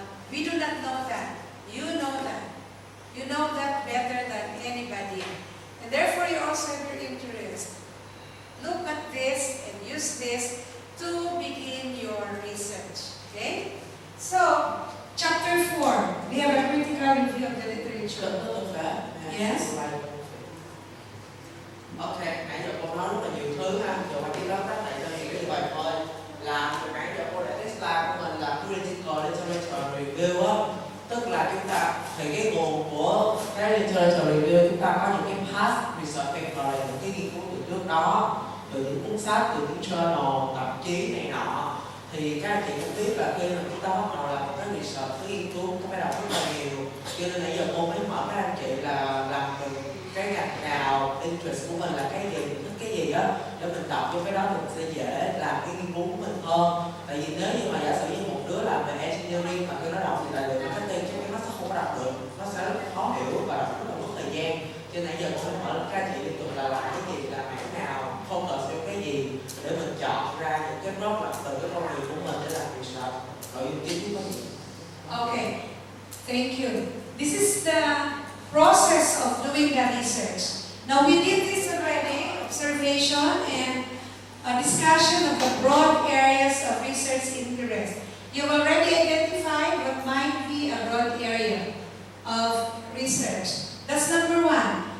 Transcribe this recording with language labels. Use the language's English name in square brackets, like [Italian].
[English] We do not know that. You know that. You know that better than anybody. And therefore, you also have your interest. Look at this and use this to begin your research. Okay? So, chapter 4, we have a critical review of the literature. [Vietnamese] Được phép. [English] Yes. [Vietnamese] Ok, nãy giờ cô nói rất là nhiều thứ ha, giờ qua cái lớp đó này cho hiểu như vậy thôi. Là từ nãy giờ cô đã cái slide của mình là critical literature review á, tức là chúng ta thì cái nguồn của cái literature review chúng ta có những cái past research paper, những cái nghiên cứu từ trước đó, từ những cuốn sách, từ những journal, tạp chí này nọ. Thì các anh chị cũng biết là khi mà chúng ta bắt đầu làm một cái research, cái nghiên cứu các phải đọc rất là nhiều, cho nên nãy giờ cô mới mở các anh chị là làm từ cái ngành nào, interest của mình là cái gì, mình thích cái gì á, để mình đọc cho cái đó thì mình sẽ dễ làm cái nghiên cứu của mình hơn. Tại vì nếu như mà giả sử như một đứa làm về engineering mà khi nó đọc thì tài liệu marketing chắc chắn nó sẽ không có đọc được, nó sẽ rất khó hiểu và đọc rất là mất thời gian. Cho nên nãy giờ cô mới mở các anh chị liên tục là làm cái gì, làm mảng nào, focus vào cái gì để mình chọn ra những cái blog là từ cái con người của mình để làm research. Rồi tiếp có gì? [English] Okay, thank you. This is the process of doing the research. Now we did this already, observation and a discussion of the broad areas of research interest. You've already identified what might be a broad area of research. That's number one.